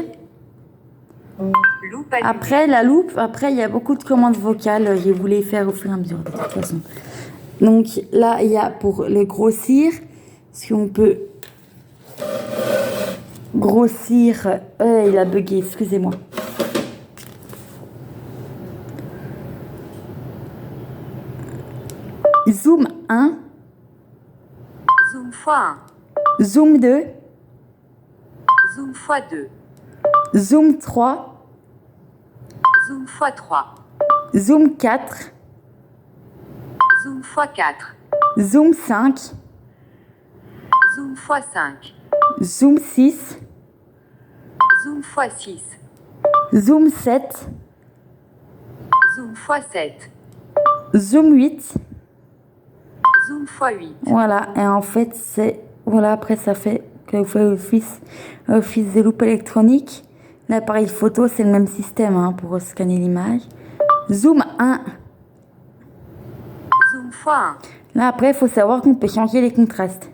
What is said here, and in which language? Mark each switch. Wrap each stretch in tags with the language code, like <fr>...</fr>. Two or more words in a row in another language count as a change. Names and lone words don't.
<fr>Loupe allumée. Après, la loupe, après, il y a beaucoup de commandes vocales. Je voulais faire au fur et à mesure, de toute façon. Donc là, il y a pour le grossir. Si on peut grossir. Il a bugué, excusez-moi. Zoom 1. Zoom x1. Zoom 2. Zoom x2. Zoom 3. Zoom x3. Zoom 4. Zoom x4. Zoom 5. Zoom x5. Zoom 6. Zoom x6. Zoom 7. Zoom x7. Zoom 8. Zoom x8. Voilà, et en fait, c'est... Voilà, après, ça fait que vous faites office des loupes électroniques. L'appareil photo, c'est le même système hein, pour scanner l'image. Zoom 1. Zoom x1. Là, après, il faut savoir qu'on peut changer les contrastes.</fr>